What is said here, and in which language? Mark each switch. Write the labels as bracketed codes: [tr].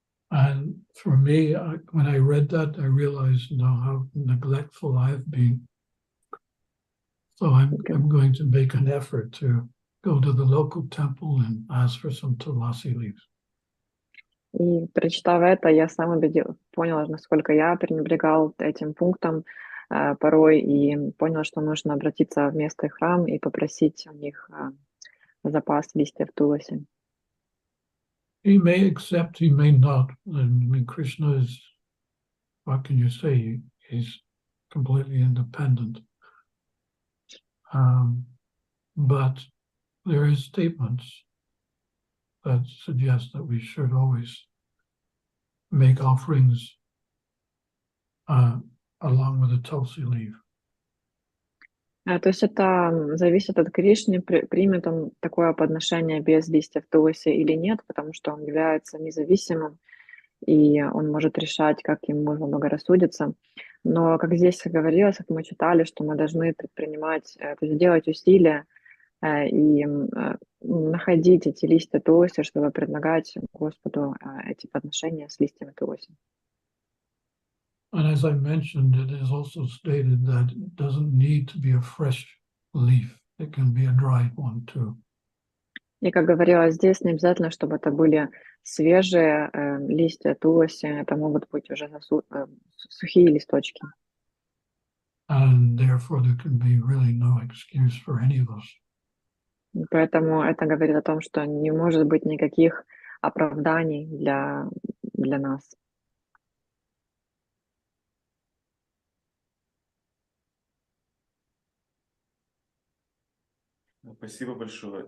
[en] And for me, when I read that, I realized how neglectful I've been. So I'm going to make an effort to go to the local temple and ask for some tulasi leaves. [ru] И прочитав это, я сам понял, насколько я пренебрегал этим пунктом порой, и понял, что нужно обратиться в местный храм и попросить у них запас листьев туласи. [en] He may accept, he may not. I mean, Krishna is, what can you say? He's completely independent. But there is statements that suggest that we should always make offerings along with a tulsi leaf. [ru] То есть это зависит от Кришны, примет он такое подношение без листьев туласи или нет, потому что он является независимым, и он может решать, как ему заблагорассудится. Но, как здесь говорилось, как мы читали, что мы должны предпринимать, то есть делать усилия и находить эти листья туласи, чтобы предлагать Господу эти подношения с листьями туласи. [en] And as I mentioned, it is also stated that it doesn't need to be a fresh leaf. It can be a dried one too. [ru] И, как говорилось здесь, не обязательно, чтобы это были свежие листья туласи, это могут быть уже сухие листочки. [en] And therefore there can be really no excuse for any of us. [ru] Поэтому это говорит о том, что не может быть никаких оправданий для нас. Спасибо большое.